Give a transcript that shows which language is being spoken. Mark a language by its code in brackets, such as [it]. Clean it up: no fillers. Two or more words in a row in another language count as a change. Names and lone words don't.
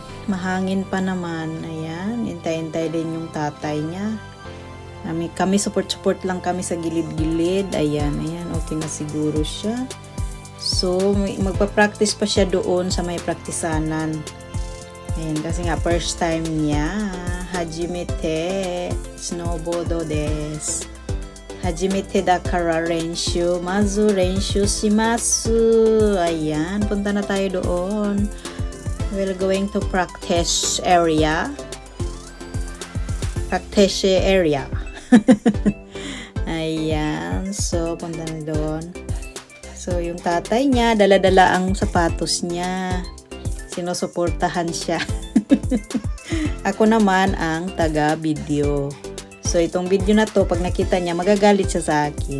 [tl] Mahangin pa naman. Ayan. Hintay-hintay din yung tatay niya. Kami support lang kami sa gilid-gilid. Ayan. Ayan. Okay na siguro siya. So, magpa-practice pa siya doon sa may praktisanan. Ayan, kasi nga [en] first time [tl] niya. [ja] 初めてスノーボードです. 初めてだから練習。まず練習します. [tl] Ayan, punta na tayo doon. [en] We're going to practice area. Practice area. [tl] Ayan, so punta na doon. So, yung tatay niya, dala-dala ang sapatos niya. Sinusuportahan siya. Ako naman ang taga-video. So, itong video na to, pag nakita niya, magagalit siya sa akin.